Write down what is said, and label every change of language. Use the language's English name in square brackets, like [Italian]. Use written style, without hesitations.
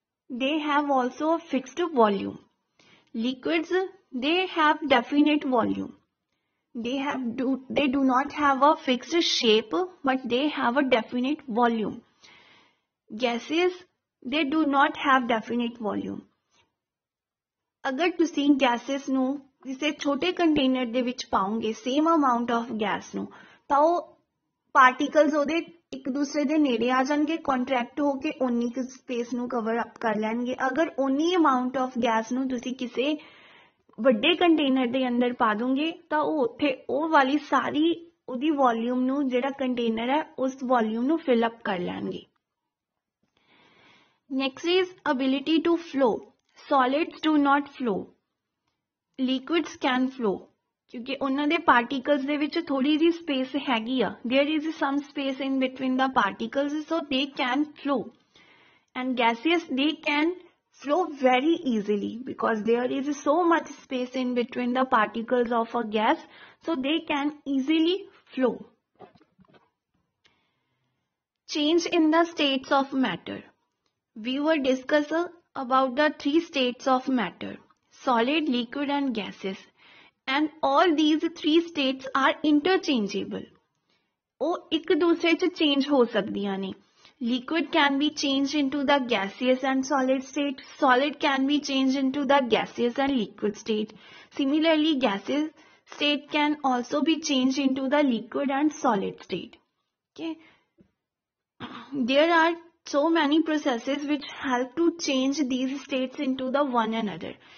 [English] They have also a fixed volume. Liquids, they have definite volume. They do not have a fixed shape, but they have a definite volume. Gases, they do not have definite volume. [Punjabi] अगर ਤੁਸੀਂ gases ਨੂੰ ਕਿਸੇ ਛੋਟੇ container ਦੇ ਵਿੱਚ ਪਾਉਂਗੇ [English] same amount of gas [Punjabi] ਨੂੰ ਤਾਂ ਉਹ particles ਉਹਦੇ ਇੱਕ ਦੂਸਰੇ ਦੇ ਨੇੜੇ ਆ ਜਾਣਗੇ, ਕੰਟਰੈਕਟ ਹੋ ਕੇ ਉਨੀ ਕੁ ਸਪੇਸ ਨੂੰ ਕਵਰ ਅਪ ਕਰ ਲੈਣਗੇ. ਅਗਰ ਉਨੀ ਅਮਾਉਂਟ ਆਫ ਗੈਸ ਨੂੰ ਤੁਸੀਂ ਕਿਸੇ ਵੱਡੇ ਕੰਟੇਨਰ ਦੇ ਅੰਦਰ ਪਾ ਦੋਗੇ ਤਾਂ ਉਹ ਉੱਥੇ ਉਹ ਵਾਲੀ ਸਾਰੀ ਉਹਦੀ ਵੋਲਿਊਮ ਨੂੰ ਜਿਹੜਾ ਕੰਟੇਨਰ ਹੈ ਉਸ ਵੋਲਿਊਮ ਨੂੰ ਫਿਲ ਅਪ ਕਰ ਲੈਣਗੇ. [English] Next is ability to flow. Solids do not flow. Liquids can flow. [Hindi] क्योंकि [Punjabi] ਉਹਨਾਂ ਦੇ particles ਦੇ ਵਿੱਚ ਥੋੜੀ ਜਿਹੀ space ਹੈਗੀ ਆ, [English] there is some space in between the particles, so they can flow. And gaseous, they can flow very easily because there is so much space in between the particles of a gas, so they can easily flow. Change in the states of matter. We were discussing about the three states of matter: solid, liquid and gases. And all these three states are interchangeable. [Punjabi] ਉਹ ਇੱਕ ਦੂਸਰੇ 'ਚ change ਹੋ ਸਕਦੀਆਂ ਨੇ. [English] Liquid can be changed into the gaseous and solid state. Solid can be changed into the gaseous and liquid state. Similarly, gaseous state can also be changed into the liquid and solid state. Okay. There are so many processes which help to change these states into the one another.